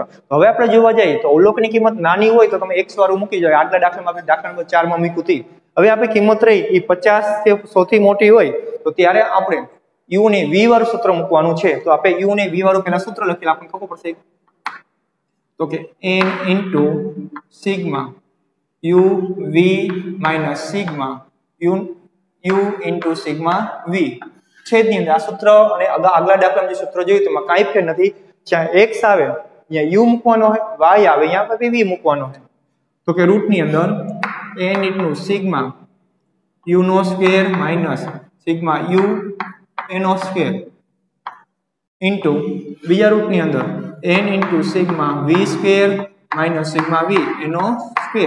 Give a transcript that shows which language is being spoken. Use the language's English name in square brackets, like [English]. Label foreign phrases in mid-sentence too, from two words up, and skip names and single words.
[Gujarati] હવે આપણે જોવા જઈએ તો અવલોકની કિંમત નાની હોય તો તમે x વાળું મૂકી જાવ. આગલા દાખલામાં આપણે દાખલા નંબર 4 માં મૂક્યું હતી. હવે આપણે કિંમત રહી એ 50 થી સૌથી મોટી હોય તો ત્યારે આપણે u ને v વાળું સૂત્ર મૂકવાનું છે. તો આપણે u ને v વાળું પહેલા સૂત્ર લખીએ, આપણને ખબર પડશે. તો કે [English] n into sigma u v minus sigma u into sigma v. [Gujarati] છેદની અંદર આ સૂત્ર અને આગલા દાખલામાં જે સૂત્ર જોયું તેમાં કાંઈ ફેર નથી. જ્યાં x આવે ત્યાં u મૂકવાનો હોય, y આવે ત્યાં v મૂકવાનો હોય. તો કે રૂટની અંદર [English] n into sigma u [Gujarati] નો [English] square minus sigma u [Gujarati] એનો [English] square into [Gujarati] બીજા રૂટની અંદર [English] n into sigma v square minus sigma v [Gujarati] એનો સ્ક્વેર.